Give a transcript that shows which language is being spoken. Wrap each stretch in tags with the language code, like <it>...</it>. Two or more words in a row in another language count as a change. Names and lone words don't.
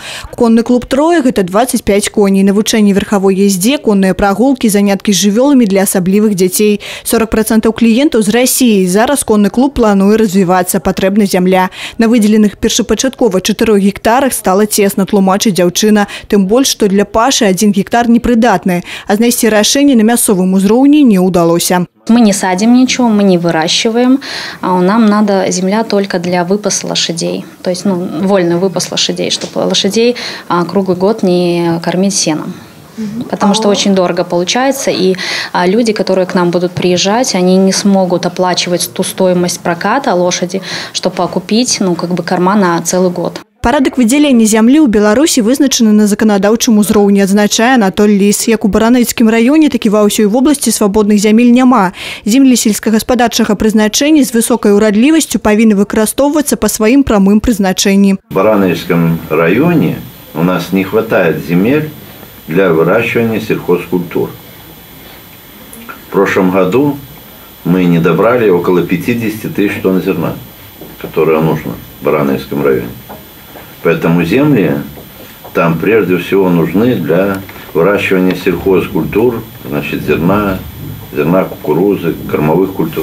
<be>Конны клуб «Троя» – гэта 25 коней, навучанне верхавой ездзе, конныя прагулкі, заняткі з жывёламі для асаблівых дзяцей. 40% кліентаў з Расіі. Зараз конны клуб плануе развівацца, патрэбна зямля. На выдзеленых першапачаткова 4 гектарах стала цесна, тлумачыць дзяўчына. Тым больш, што для пашы 1 гектар непрыдатны, а знайсці рашэнне на мясцовым узроўні не удалося.</be> <ru>Мы не садим ничего, мы не выращиваем, а нам надо земля только для выпаса лошадей. То есть вольный выпас лошадей, чтобы лошадей круглый год не кормить сеном. Потому что очень дорого получается, и люди, которые к нам будут приезжать, они не смогут оплачивать ту стоимость проката лошади, чтобы окупить корма на целый год.</ru> <be>Парадак выдзялення зямлі ў Беларусі вызначаны на заканадаўчым узроўні, адзначае Анатоль Ліс. Як у Баранавіцкім раёне, так і ва ўсёй вобласці свабодных зямель няма. Землі сельскагаспадарчага прызначэння з высокай урадлівасцю павінны выкарыстоўвацца па сваім прамым прызначэнні.</be> <ru>В Баранавіцком районе у нас не хватает земель для выращивания сельхозкультур. В прошлом году мы не добрали около 50 тысяч тонн зерна, которое нужно в Баранавіцком районе. Поэтому земли там прежде всего нужны для выращивания сельхозкультур, значит зерна, кукурузы, кормовых культур.</ru>